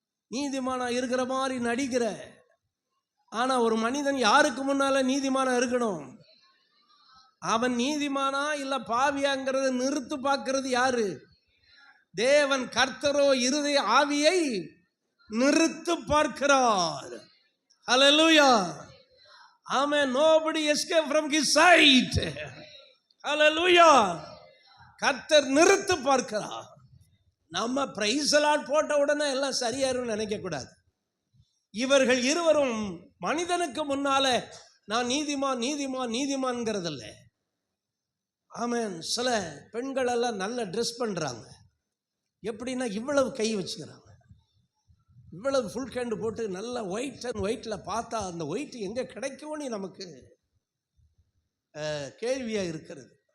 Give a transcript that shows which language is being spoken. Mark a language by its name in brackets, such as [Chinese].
[Tamil] நீதிமானா இருக்கிற மாதிரி நடிக்கிற. ஆனா ஒரு மனிதன் யாருக்கு முன்னால நீதிமானா இருக்கணும்? அவன் நீதிமானா இல்ல பாவியாங்கிறத நிறுத்து பார்க்கிறது யாரு? தேவன். கர்த்தரோ இருதய ஆவியை நிறுத்து பார்க்கிறார். [English] Hallelujah. Amen. Nobody escaped from his sight. [Tamil] Hallelujah. கர்த்தர் நிறுத்து பார்க்கிறார். நம்ம பிரைஸ் லார்ட் போட்ட உடனே எல்லாம் சரியாருன்னு நினைக்க கூடாது. இவர்கள் இருவரும் மனிதனுக்கு முன்னால நான் நீதிமான் நீதிமான் நீதிமான்ங்கிறதில்ல. ஆமென். சில பெண்கள் எல்லாம் நல்ல ட்ரெஸ் பண்றாங்க. எப்படின்னா இவ்வளவு கை வச்சுக்கிறாங்க, இவ்வளவு ஃபுல் ஹேண்டு போட்டு நல்ல ஒயிட் அண்ட் ஒயிட்டில் பார்த்தா அந்த ஒயிட் எங்கே கிடைக்கும்னு நமக்கு கேள்வியாக இருக்கிறது.